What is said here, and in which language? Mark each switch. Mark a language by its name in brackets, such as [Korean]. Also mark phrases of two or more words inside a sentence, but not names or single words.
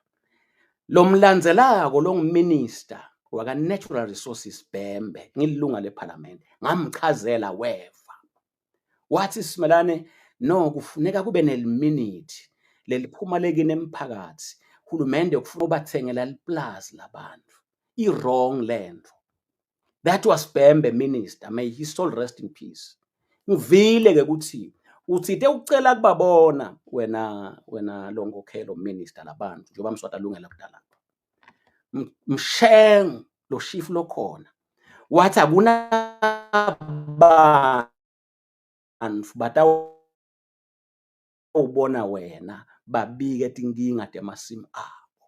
[Swati] Lo mlandzelako lo nguminister waka Natural Resources Bhembe ngilunga leParliament ngamchazela weva. Wathi Simelane no kufuneka kube neliminute leliphuma lekini emphakathi. Hulumende kufuna ubathengela liplaza labantu. [English] I-wrong land. That was Bhembe minister. May his soul rest in peace. [Swati] Ngivile ke ukuthi uthite ucela kubabona wena lonkokhelo minister labantu njengoba Mswati alungela kudala. Msheng lo chief lokhona. Wathi akuna bantu batawubona wena babike tinkinga temasimu abo.